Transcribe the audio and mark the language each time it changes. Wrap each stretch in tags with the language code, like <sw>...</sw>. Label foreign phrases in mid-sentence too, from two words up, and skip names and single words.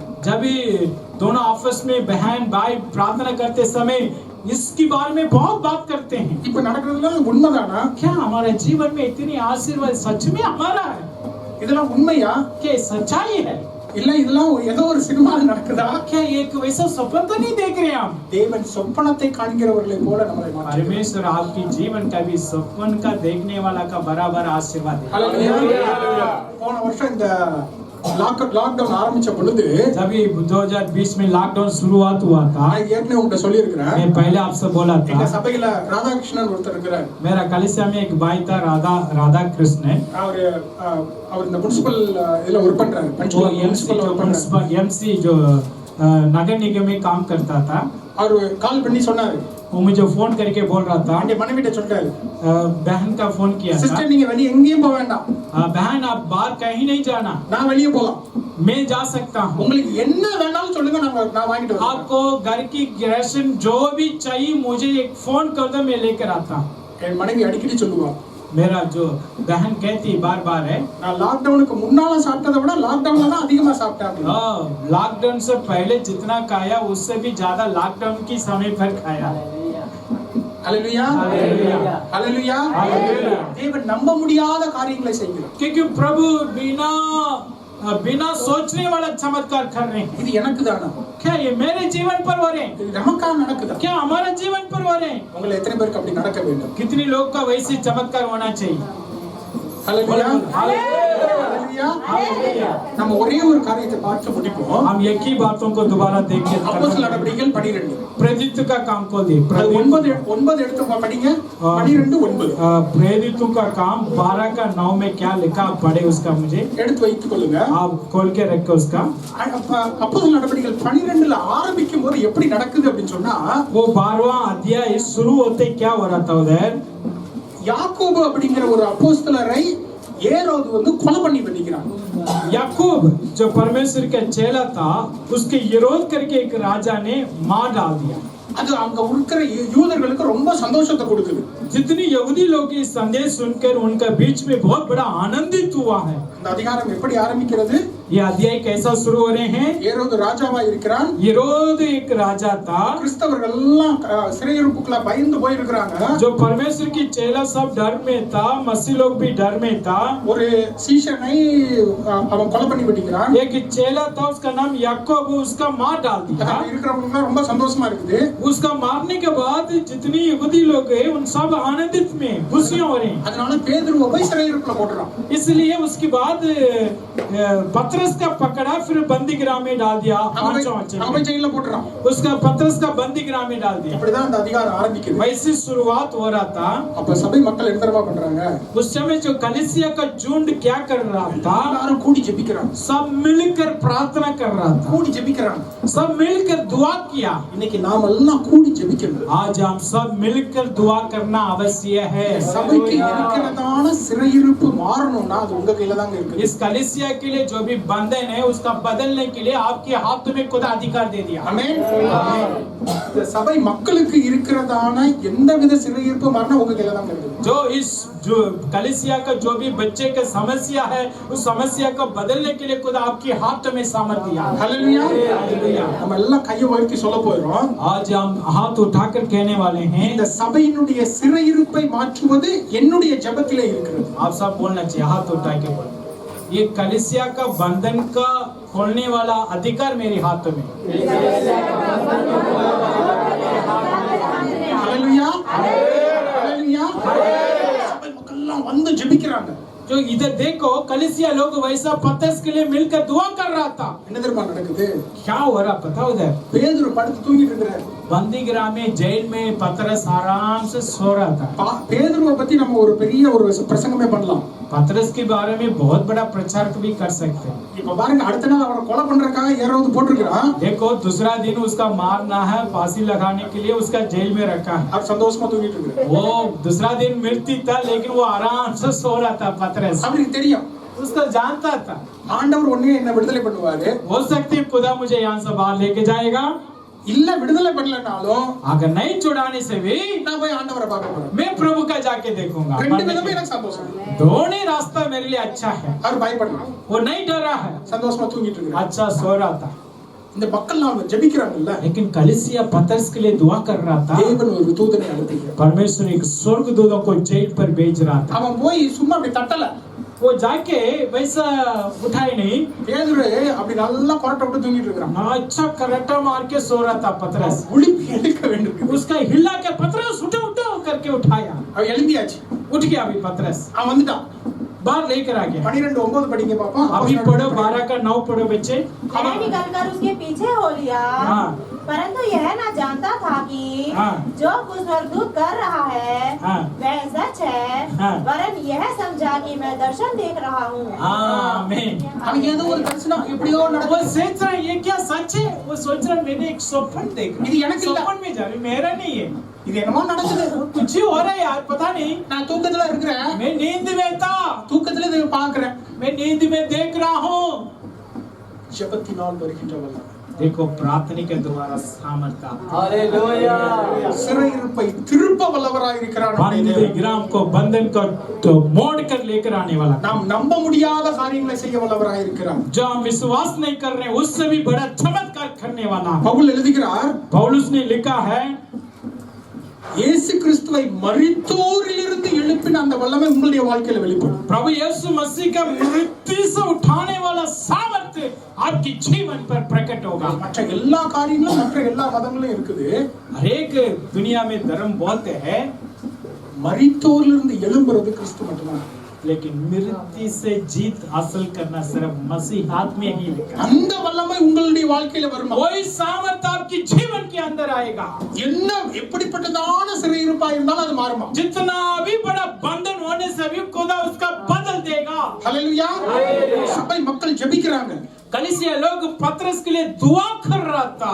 <hi>जब भी दोनों आपस में बहन भाई प्रार्थना करते समय इसके बारे में बहुत बात करते हैं।</hi> <ta>இப்ப நடக்கிறதுலாம் உண்மைதானா?</ta> <hi>क्या हमारे जीवन में इतनी आशीर्वाद सच में हमारा है?</hi> <ta>இதெல்லாம் உண்மையா?</ta> <hi>क्या सच्चाई है?</hi> <ta>இல்ல இதெல்லாம் ஏதோ ஒரு சினிமால நடக்குதா?</ta> <hi>क्या एक वैसा सपन तो नहीं देख रहे हम?</hi> <ta>தேவன் சொப்பனத்தை காண்கிறவர்களை போல நம்மளை மாற்றுகிறார்.</ta> <hi>परमेश्वर आपकी जीवन का भी सपन का देखने वाला का बराबर आशीर्वाद है।</hi> <ta>ஹalleluya. போன வருஷம் இந்த லாக்டவுன் ஆரம்பிச்ச பொழுது</ta> <hi>जब 2020 में लॉकडाउन शुरुआत हुआ था,</hi> <ta>நான் ஏற்கனவே உங்கள்ட்ட சொல்லியிருக்கிறேன்.</ta> <hi>मैं पहले आपसे बोला</hi> <ta>எங்க</ta> <hi>था</hi> <ta>சபையில ராதாகிருஷ்ணன் ஒருத்தர் இருக்கிறார்.</ta> <hi>मेरा कलिसिया में एक भाई था राधा कृष्ण है।</hi> <ta>அவர் இந்த முனிசிபல் இதுல ஒர்க் பண்றாரு.</ta> <hi>वो एमसी जो नगर निगम में काम करता था।</hi> <ta>அவர் கால் பண்ணி சொன்னாரு.</ta> <hi>वो मुझे फोन करके बोल रहा था,</hi> <ta>அந்த மனைவிட்ட சொல்றாரு,</ta> <hi>बहन का फोन किया था,</hi> <ta>சிஸ்டர் நீங்க வெளிய எங்கேயும் போக வேண்டாம்.</ta> <hi>बहन आप बाहर कहीं नहीं जाना,</hi> <ta>நான் வெளிய போலாம்.</ta> <hi>मैं जा सकता हूँ।</hi> <ta>உங்களுக்கு என்ன வேணாலும் சொல்லுங்க, நான் வாங்கிட்டு வரேன்.</ta> <hi>आपको घर की राशन जो भी चाहिए मुझे एक फोन कर दो, मैं लेकर आता हूँ।</hi> <ta>என் மனைவி அடிக்கடி சொல்லுவா,</ta> <hi>मेरा जो बहन कहती बार बार है,</hi> <ta>நான் லாக்டவுனுக்கு முன்னால சாப்பிட்டதை விட லாக்டவுன்ல தான் அதிகமா சாப்பிட்டேன்.</ta> <hi>लॉकडाउन से पहले जितना खाया उससे भी ज्यादा लॉकडाउन की समय पर खाया।</hi> <ta>ஹalleluya ஹalleluya ஹalleluya. தேவன் நம்ப முடியாத காரியங்களை செய்கிறார்.</ta> <hi>क्योंकि प्रभु बिना सोचने वाला चमत्कार कर रहे हैं।</hi> <ta>இது எனக்கு தானா?</ta> <hi>क्या ये मेरे जीवन पर हो रहे हैं?</hi> <ta>இது நமக்கா நடக்குதா?</ta> <hi>क्या हमारा जीवन पर हो रहे हैं?</hi> <ta>உங்களை எத்தனை பேருக்கு அப்படி நடக்க வேண்டும்?</ta> <hi>कितने लोग का वैसे चमत्कार होना चाहिए?</hi> <ta>ஹalleluya</ta> <hi>हालेलुया</hi> <ta>ஹalleluya. நம்ம ஒரே ஒரு காரியத்தை பார்த்து முடிப்போம்.</ta> <hi>हम एक ही बातों को दोबारा देख के</hi> <ta>அப்போஸ்தலர் நடவடிக்கைகள் 12</ta> <hi>प्रेरितों का काम को दे।</hi> <ta>9 எடுத்து படிங்க. 12:9</ta> <hi>प्रेरितों का काम 12 का 9 में क्या लिखा आप पढ़े उसका मुझे</hi> <ta>எடுத்து வைத்துக் கொள்ளுங்க.</ta> <hi>आप खोल के रखो उसका।</hi> <ta>அப்போஸ்தலர் நடவடிக்கைகள் 12ல ஆரம்பிக்கும் போது எப்படி நடக்குது அப்படின்னு சொன்னா,</ta> <hi>वो 12वां अध्याय शुरू होते क्या हो रहा था उधर?</hi> <ta>யாக்கோபு அப்படிங்கிற ஒரு அப்போஸ்தலரை ஏரோது வந்து கொலை பண்ணி பண்ணிக்கிறான்.</ta> <hi>याकूब जो परमेश्वर का चेला था उसके विरोध करके एक राजा ने मार डाल दिया।</hi> <ta>அது அங்க இருக்கிற யூதர்களுக்கு ரொம்ப சந்தோஷத்தை கொடுக்குது.</ta> <hi>जितनी यहूदी लोग इस संदेश सुनकर उनका बीच में बहुत बड़ा आनंदित हुआ है।</hi> <ta>இந்த அதிகாரம் எப்படி ஆரம்பிக்கிறது?</ta> <hi>ये अध्याय कैसा शुरू हो रहे हैं?</hi> <ta>ஏரோது ராஜாவா இருக்கிறான்.</ta> <hi>हेरोद एक राजा था।</hi> <ta>கிறிஸ்தவர்கள் எல்லாம் சிறையிருப்புக்குள்ள பயந்து போய் இருக்காங்க.</ta> <hi>जो परमेश्वर की चेला सब डर में था, मसीह लोग भी डर में था।</hi> <ta>ஒரு சீஷனை அவன் கொலை பண்ணி வெட்டிக்கிறான்.</ta> <hi>एक चेला था उसका नाम याकूब, उसका मार डाल दिया।</hi> <ta>இருக்கிறவங்க ரொம்ப சந்தோஷமா இருக்குது.</ta> <hi>उसका मारने के बाद जितनी यहूदी लोग हैं उन सब आनंदित में खुशियां हो रही हैं।</hi> <ta>அதனால பேதுருவை போய் சிறையிருப்புல போடுறான்.</ta> <hi>इसलिए उसके बाद पतरस का पकड़ा, फिर बंदी गृह में डाल दिया।</hi> <ta>அவன் ஜெயில போடுறான்.</ta> <hi>उसका पतरस का बंदी गृह में डाल दिया।</hi> <ta>இப்படிதான் அந்த அதிகாரம் ஆரம்பிக்குது.</ta> <hi>वैसी शुरुआत हो रहा था।</hi> <ta>அப்ப சபை மக்கள் என்ன தெரியுமா பண்றாங்க?</ta> <hi>उस समय जो कलीसिया का झुंड क्या कर रहा था?</hi> <ta>எல்லாரும் கூடி ஜெபிக்கிறாங்க.</ta> <hi>सब मिलकर प्रार्थना कर रहा था।</hi> <ta>கூடி ஜெபிக்கிறாங்க.</ta> <hi>सब मिलकर दुआ किया।</hi> <ta>இன்னைக்கு நாம எல்லாம் கூடி ஜெபிக்கணும்.</ta> <hi>आज हम सब मिलकर दुआ करना आवश्यक है।</hi> <ta>சபைக்கு இருக்கிறதான சிறையிருப்பு மாறணும்னா அது உங்க கையில தான் இருக்குது.</ta> <hi>इस कलीसिया के लिए जो भी बंधन है उसका बदलने के लिए आपके हाथ में खुदा अधिकार दे दिया।</hi> <ta>ஆமென். இந்த சபை மக்களுக்கு இருக்கிறதான எந்தவித சிறையிருப்பு மாறணும் உங்க கையில தான் இருக்குது.</ta> <hi>जो कलीसिया का जो भी बच्चे का समस्या है उस समस्या को बदलने के लिए खुदा आपके हाथ में सामर्थ दिया। हालेलुया हालेलुया।</hi> <ta>நம்ம எல்லாம் கையை உயர்த்தி சொல்ல போறோம்.</ta> <hi>आज हम हाथ उठाकर कहने वाले हैं</hi> <ta>இந்த சபையினுடைய சிறையிருப்பை மாற்றுவது என்னுடைய ஜெபத்திலே இருக்கிறது.</ta> <hi>आप सब बोलना चाहिए, हाथ उठा के बोल। ये कलीसिया का बंधन का खोलने वाला अधिकार मेरे हाथ में। हालेलुया हालेलुया।</hi> <ta>சபை மக்கள் எல்லாம் வந்து ஜெபிக்கிறாங்க.</ta> <hi>जो इधर देखो कलीसिया लोग वैसा पतरस के लिए मिलकर दुआ कर रहा था।</hi> <ta>என்ன தெரியுமா நடக்குது?</ta> <hi>क्या हो रहा पता उधर?</hi> <ta>பேதுரு படுத்து தூங்கிட்டு இருக்கிறார்.</ta> <hi>बंदी गृह में जेल में पतरस आराम से सो रहा था।</hi> <ta>பேதுருவை பத்தி நம்ம ஒரு பெரிய ஒரு பிரசங்கமே பண்ணலாம்.</ta> <hi>पतरस के बारे में बहुत बड़ा प्रचार भी कर सकते हैं।</hi> <ta>இப்ப பாருங்க, அடுத்த நாள் அவரை கொலை பண்றதுக்காக யாராவது போட்டிருக்கிறான்.</ta> <hi>देखो दूसरा दिन उसका मारना है, फांसी लगाने के लिए उसका जेल में रखा है।</hi> <ta>அவர் சந்தோஷமா தூங்கிட்டு இருக்கிறார்.</ta> <hi>वो दूसरा दिन मृत्यु था लेकिन वो आराम से सो रहा था पतरस।</hi> <ta>அவருக்கு தெரியும்</ta> <hi>उसको जानता था</hi> <ta>ஆண்டவர் ஒண்ணே என்ன விடுதலை பண்ணுவாரு.</ta> <hi>हो सकती है खुदा मुझे यहाँ से बाहर लेके जाएगा,</hi> <ta>இல்ல விடுதலை பண்ணலனாலும்</ta> <hi>अगर नहीं छुड़ाने से भी</hi> <ta>நான் போய் ஆண்டவரை பார்க்க போறேன்.</ta> <hi>मैं प्रभु का जाके देखूंगा।</hi> <ta>ரெண்டு விதமே எனக்கு சந்தோஷம்.</ta> <hi>दोनों रास्ता मेरे लिए अच्छा है।</hi> <ta>அவர் பயப்படல,</ta> <hi>वो नहीं डरा है,</hi> <ta>சந்தோஷமா தூங்கிட்டு இருக்கிறார்.</ta> <hi>अच्छा सो रहा था।</hi> <ta>இந்த மக்கள் நாம ஜெபிக்கிறாங்கல்ல,</ta> <hi>लेकिन कलीसिया पतरस के लिए दुआ कर रहा था।</hi> <ta>தேவன் ஒரு தூதனை அனுப்புகிறார்.</ta> <hi>परमेश्वर एक स्वर्गदूतों को जेल पर भेज रहा था।</hi> <ta>அவன் போய் சும்மா அப்படி தட்டல,</ta> <hi>वो जाके वैसा उठाए नहीं,</hi> <ta>பேதுரு அப்படி நல்லா கொரட்டை விட்டு தூங்கிட்டு இருக்கான்.</ta> <hi>अच्छा करटा मार के सो रहा था पतरस।</hi> <ta>உளிப்பி எடுக்க வேண்டும்.</ta> <hi>उसका हिला के पतरस उठो उठो करके उठाया,</hi> <ta>அவன் எழுந்தியாச்சு,</ta> <hi>उठ गया अभी पतरस,</hi> <ta>அவன் வந்துட்டான்.</ta> <hi>बाहर लेकर आ गया।</hi> <ta>12:9 படிங்க பாப்போம்.</ta> <hi>अभी पढ़ो 12 का 9 पढ़ो बच्चे। मैंने निकलकर उसके पीछे हो लिया, हाँ। परंतु यह न जानता था कि हाँ। जो कुछ स्वर्गदूत कर रहा है हाँ। वह सच है, हाँ। वरन यह समझा कि मैं दर्शन देख रहा हूँ। आमीन।</hi> <ta>அவன் ஏதோ ஒரு தரிசனம் எப்படியோ</ta> <hi>वो</hi> <ta>நடக்கும்.</ta> <hi>सोच रहा है ये क्या सच है, वो सोच रहा है मैंने एक स्वप्न देखा,</hi> <ta>இது எனக்கு இல்ல.</ta> <hi>स्वप्न में जा रही, मेरा नहीं है,</hi> <ta>இது என்னமோ நடக்குது.</ta> <hi>कुछ ही हो रहा है यार, पता नहीं,</hi> <ta>நான் தூக்கத்துல இருக்கிறேன்,</ta> <hi>मैं नींद में था,</hi> <ta>தூக்கத்துல இதை பாக்குறேன்.</ta> <hi>मैं नींद में देख रहा हूँ।</hi> <ta>ஜெபத்தினால் வருகின்ற வல்லமை,</ta> <hi>देखो प्रार्थना के द्वारा सामर्थ्य,</hi> <ta>சிறையிருப்பை திருப்ப வல்லவராய் இருக்கிறார் நம்முடைய</ta> <hi>बंदी</hi> <ta>தேவன்.</ta> <hi>ग्राम को बंधन को तो मोड़ कर लेकर आने वाला,</hi> <ta>நாம் நம்ப முடியாத காரியங்களை செய்ய வல்லவராய் இருக்கிறார்.</ta> <hi>जो हम विश्वास नहीं कर रहे उससे भी बड़ा चमत्कार करने वाला।</hi> <ta>பவுல் எழுதுகிறார்,</ta> <hi>पौलुस ने लिखा है,</hi> <ta>இயேசு கிறிஸ்துவை மரித்தோரிலிருந்து எழுப்பின அந்த வல்லமை உங்களுடைய வாழ்க்கையில வெளிப்படும்.</ta> <hi>प्रभु यीशु मसीह का मृत्यु से उठाने वाला सामर्थ्य आपके जीवन पर प्रकट होगा।</hi> <ta>மற்ற எல்லா காரியங்களும் மற்ற எல்லா மதங்களும் இருக்குது.</ta> <hi>हर एक दुनिया में धर्म बहुत है,</hi> <ta>மரித்தோரிலிருந்து எழும்புறது கிறிஸ்து மட்டும்தான்.</ta> <hi>लेकिन मृत्यु से जीत हासिल करना सिर्फ मसीह हाथ में ही लिखा है।</hi> <ta>அந்த வல்லமை உங்களுடைய வாழ்க்கையில வருமா?</ta> <hi>वही सामर्थ्य आपके जीवन के अंदर आएगा।</hi> <ta>என்ன எப்படிப்பட்டதான சிறையிருப்பா இருந்தாலும் அது மாறுமா?</ta> <hi>जितना भी बड़ा बंधन होने से भी खुदा उसका बदल देगा।</hi> <ta>ஹல்லேலூயா. சபை மக்கள் ஜெபிக்கிறாங்க.</ta> <hi>कलीसिया लोग पतरस के लिए दुआ कर रहा था।</hi>